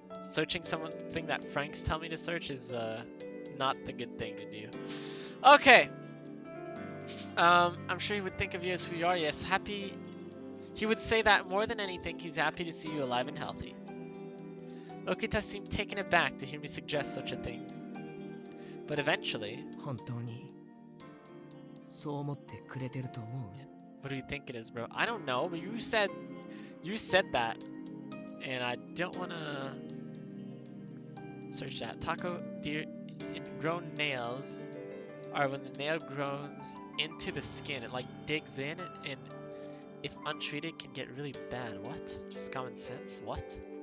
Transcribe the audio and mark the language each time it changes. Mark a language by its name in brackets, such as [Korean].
[English] Searching something that Franks tell me to search is not the good thing to do. Okay. I'm sure he would think of you as who you are. Yes, happy. He would say that more than anything, he's happy to see you alive and healthy. Okita seemed taken aback to hear me suggest such a thing. But eventually, [Japanese] 本当にそう思ってくれてると思う [English] what do you think it is, bro? I don't know, but you said that, and I don't wanna search that. Taco deer ingrown nails are when the nail grows into the skin. It like digs in, and if untreated, can get really bad. What? Just common sense? What?